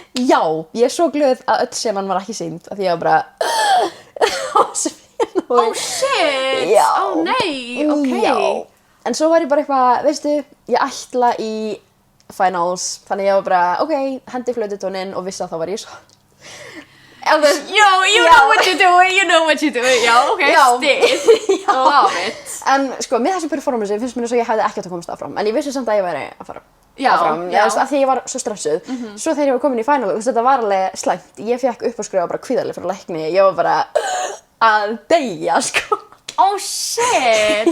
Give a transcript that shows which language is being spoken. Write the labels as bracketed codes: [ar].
[is] Já, ég er svo glöð að öll senan var ekki sýnd af því ég var bara, [en] oh shit, oh nei, ok. [is] Já. En svo var ég bara eitthvað, veistu, ég ætla í finals, þannig ég var bara, ok, hendi flaututóninn og vissi að þá var ég svo. [en] You know what you're doing, já, ok, still, love it. [is] En sko, með þessu performance finnst mér eins og ég hefði ekkert að komast áfram, en ég vissi samt að ég væri að fara áfram, af því ég var svo stressuð. Svo þegar ég var komin í final, þetta var alveg slæmt, ég fekk uppáskrifa bara kvíðarlega fyrir lækni, ég var bara að deyja, sko. [en] Oh shit!